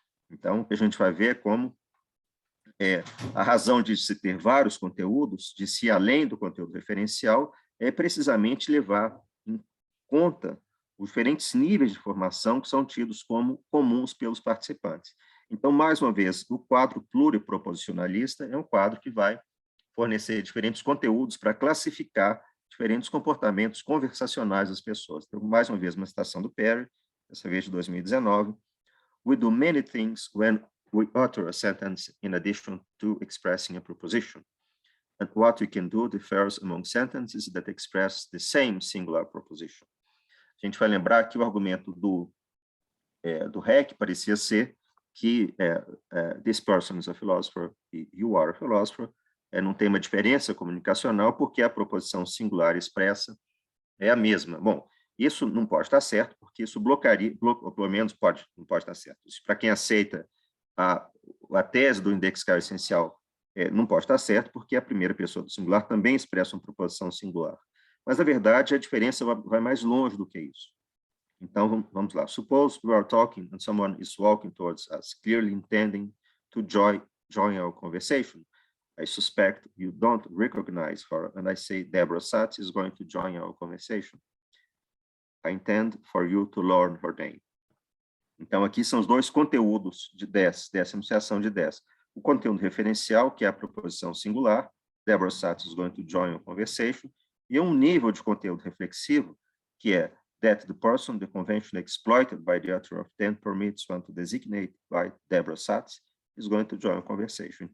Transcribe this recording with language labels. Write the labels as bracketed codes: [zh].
[pt] Então, o que a gente vai ver é como a razão de se ter vários conteúdos, de se ir além do conteúdo referencial, é precisamente levar em conta os diferentes níveis de formação que são tidos como comuns pelos participantes. Então, mais uma vez, o quadro pluriproposicionalista é um quadro que vai fornecer diferentes conteúdos para classificar diferentes comportamentos conversacionais das pessoas. Então, mais uma vez, uma citação do Perry, dessa vez de 2019. [en] We do many things when we utter a sentence in addition to expressing a proposition. And what we can do differs among sentences that express the same singular proposition. [pt] A gente vai lembrar que o argumento do REC parecia ser que [en] this person is a philosopher [pt] e [en] you are a philosopher, [pt] não tem uma diferença comunicacional porque a proposição singular expressa é a mesma. Bom, isso não pode estar certo, porque isso bloquearia, ou pelo menos não pode estar certo. Para quem aceita a tese do indexicável essencial, não pode estar certo, porque a primeira pessoa do singular também expressa uma proposição singular. Mas, na verdade, a diferença vai mais longe do que isso. Então, vamos lá. [en] Suppose we are talking and someone is walking towards us, clearly intending to join our conversation. I suspect you don't recognize her, and I say Deborah Satz is going to join our conversation. I intend for you to learn her name. [pt] Então, aqui são os dois conteúdos dessa enunciação de 10. O conteúdo referencial, que é a proposição singular, [en] Deborah Satz is going to join our conversation, [pt] e um nível de conteúdo reflexivo, que é [en] that the person the convention exploited by the author of 10 permits one to designate by Deborah Satz is going to join a conversation.